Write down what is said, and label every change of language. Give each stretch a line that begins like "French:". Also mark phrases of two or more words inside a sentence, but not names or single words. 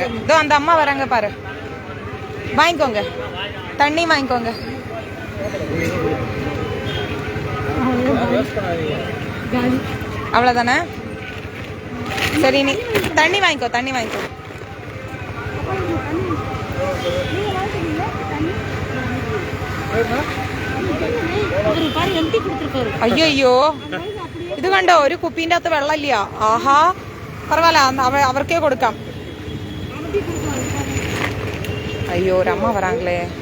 Tamil: இதோ அந்த அம்மா வராங்க பாரு. வாங்கிக்கோங்க, தண்ணி வாங்கிக்கோங்க. அவ்வளவுதானே? சரி, நீ தண்ணி வாங்கிக்கோ, தண்ணி வாங்கிக்கோ.
Malayalam: അയ്യോ, ഇത് കണ്ടോ, ഒരു കുപ്പീൻ്റെ അകത്ത് വെള്ളമില്ല. ആഹാ, പരവായില്ല, അവർക്കേ കൊടുക്കാം. അയ്യോ, ഒരമ്മ വരാங்களே.